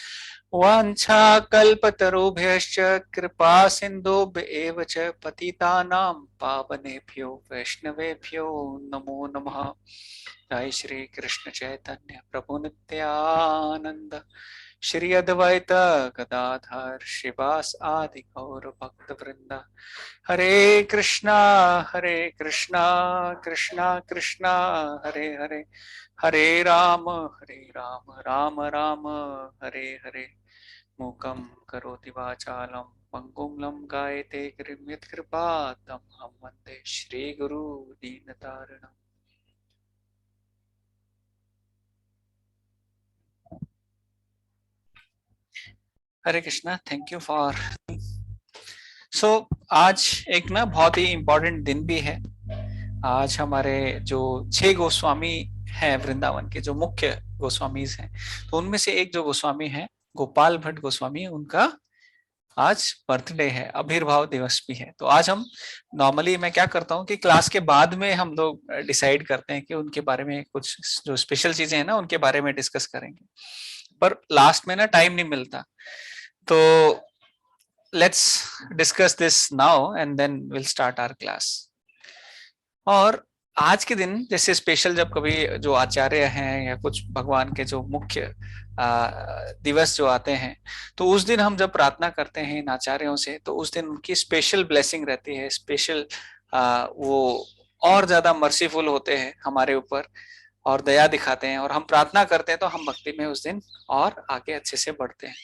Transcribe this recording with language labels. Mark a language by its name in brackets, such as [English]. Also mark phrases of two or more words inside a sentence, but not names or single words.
[Sanskrit] वाञ्छाकल्पतरुभ्यश्च कृपा सिन्धुभ्य एव च पतितानां पावनेभ्यो वैष्णवेभ्यो नमो नमः। [Hindi] जय श्री कृष्ण चैतन्य प्रभु नित्यानंद श्री अद्वैत गदाधर श्रीवास आदि गौर भक्त वृंद। हरे कृष्णा कृष्णा कृष्णा हरे हरे हरे राम राम राम हरे हरे। [Sanskrit] मूकं करोति वाचालं पंगुं लंघयते गिरिं यत्कृपातमहं वन्दे श्रीगुरु दीनतारिणम्। [Hindi] हरे कृष्णा, [English] thank you for [Hindi] आज एक ना बहुत ही इम्पोर्टेंट दिन भी है। आज हमारे जो 6 गोस्वामी हैं वृंदावन के, जो मुख्य गोस्वामीज हैं, तो उनमें से एक जो गोस्वामी है गोपाल भट्ट गोस्वामी, उनका आज बर्थडे है, आविर्भाव दिवस भी है। तो आज हम नॉर्मली मैं क्या करता हूँ कि क्लास के बाद में हम लोग डिसाइड करते हैं कि उनके बारे में कुछ जो स्पेशल चीजें हैं ना उनके बारे में डिस्कस करेंगे, पर लास्ट में ना टाइम नहीं मिलता। [English] तो let's discuss this now and then will start our class. [Hindi] और आज के दिन जैसे स्पेशल जब कभी जो आचार्य हैं या कुछ भगवान के जो मुख्य दिवस जो आते हैं, तो उस दिन हम जब प्रार्थना करते हैं इन आचार्यों से, तो उस दिन उनकी [English] special blessing [Hindi] रहती है, स्पेशल वो और ज्यादा मर्सीफुल होते हैं हमारे ऊपर और दया दिखाते हैं, और हम प्रार्थना करते हैं तो हम भक्ति में उस दिन और आगे अच्छे से बढ़ते हैं।